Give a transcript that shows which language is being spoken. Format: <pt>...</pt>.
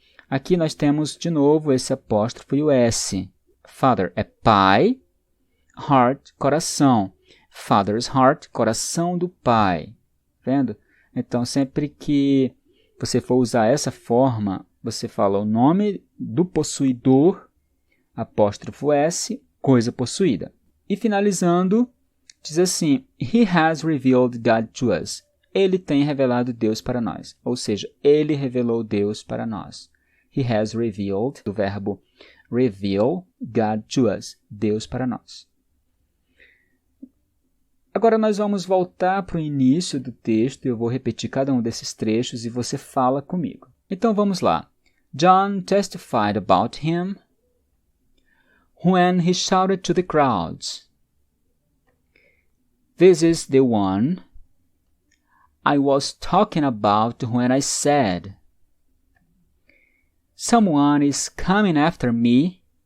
<pt>Aqui nós temos de novo esse apóstrofo e o S. Father é pai, heart, coração.</pt> <en>Father's heart,</en> <pt>coração do pai. Vendo? Então, sempre que você for usar essa forma, você fala o nome do possuidor, apóstrofo S, coisa possuída. E finalizando, diz assim,</pt> <en>He has revealed God to us.</en> <pt>Ele tem revelado Deus para nós. Ou seja, ele revelou Deus para nós.</pt> <en>He has revealed,</en> <pt>do verbo</pt> <en>reveal, God to us.</en> <pt>Deus para nós. Agora nós vamos voltar para o início do texto. Eu vou repetir cada um desses trechos e você fala comigo. Então vamos lá.</pt> <en>John testified about him when he shouted to the crowds, This is the one I was talking about when I said, Someone is coming after me</en>